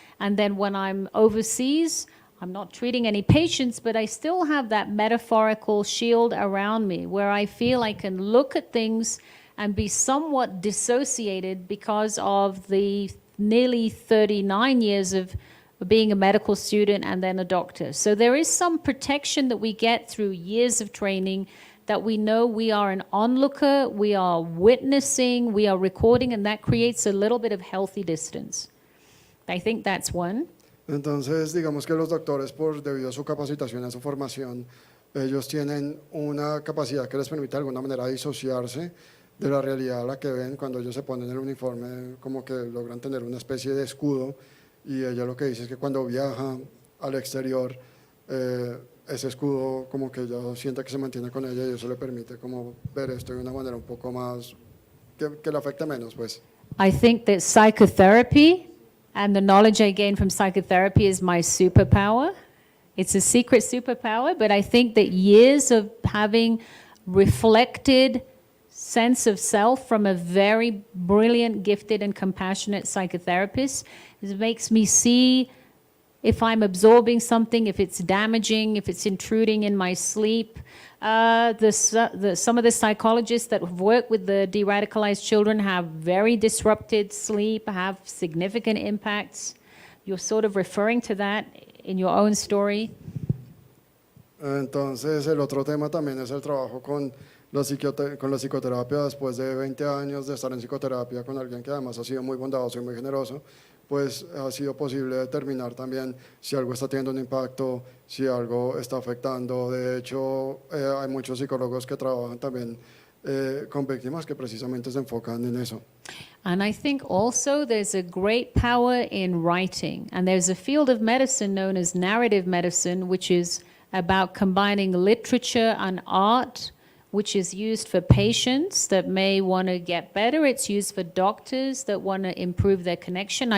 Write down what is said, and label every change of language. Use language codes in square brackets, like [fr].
[en] And then when I'm overseas, I'm not treating any patients, but I still have that metaphorical shield around me where I feel I can look at things and be somewhat dissociated because of the nearly 39 years of being a medical student and then a doctor. So there is some protection that we get through years of training, that we know we are an onlooker, we are witnessing, we are recording, and that creates a little bit of healthy distance. I think that's one. [es] Entonces, digamos que los doctores, debido a su capacitación, a su formación, ellos tienen una capacidad que les permite de alguna manera disociarse de la realidad a la que ven. Cuando ellos se ponen el uniforme, como que logran tener una especie de escudo, y ella lo que dice es que cuando viaja al exterior, ese escudo como que ella siente que se mantiene con ella, y eso le permite como ver esto de una manera un poco más, que le afecte menos, pues. [en] I think that psychotherapy and the knowledge I gain from psychotherapy is my superpower. It's a secret superpower, but I think that years of having reflected sense of self from a very brilliant, gifted, and compassionate psychotherapist, it makes me see if I'm absorbing something, if it's damaging, if it's intruding in my sleep. Some of the psychologists that have worked with the de-radicalized children have very disrupted sleep, have significant impacts. You're sort of referring to that in your own story. [es] Entonces, el otro tema también es el trabajo con la psicoterapia. Después de 20 años de estar en psicoterapia con alguien que además ha sido muy bondadoso y muy generoso, pues ha sido posible determinar también si algo está teniendo un impacto, si algo está afectando. De hecho, hay muchos psicólogos que trabajan también con víctimas que precisamente se enfocan en eso. [en] And I think also there's a great power in writing. And there's a field of medicine known as narrative medicine, which is about combining literature and art, which is used for patients that may want to get better. It's used for doctors that want to improve their connection.